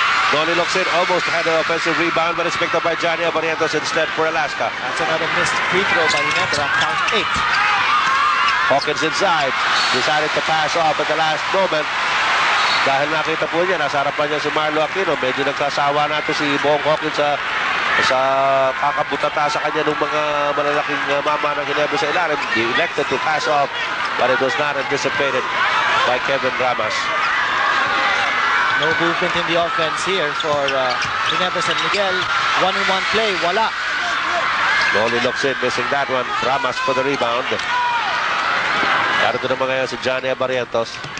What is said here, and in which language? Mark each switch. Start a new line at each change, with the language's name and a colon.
English: Noli Locsin almost had an offensive rebound, but it's picked up by Johnny Abarientos instead for Alaska. That's another missed free throw by Ginebra. Count 8. Hawkins inside. Decided to pass off at the last moment.
Filipino: Dahil nakita po niya, nasa harapan niya si Marlo Aquino. Medyo nagkasawa na ito si Bong Hawkins sa kakabutata sa kanya ng mga malalaking mama ng Ginebra sa ilalim.
English: He elected to pass off, but it was not anticipated by Kevin Ramos. No movement in the offense here for Ginebra San Miguel. 1-on-1 play, wala. Noli Locsin missing that one. Ramos for the rebound.
Filipino: Narito naman ngayon si Johnny Abarientos.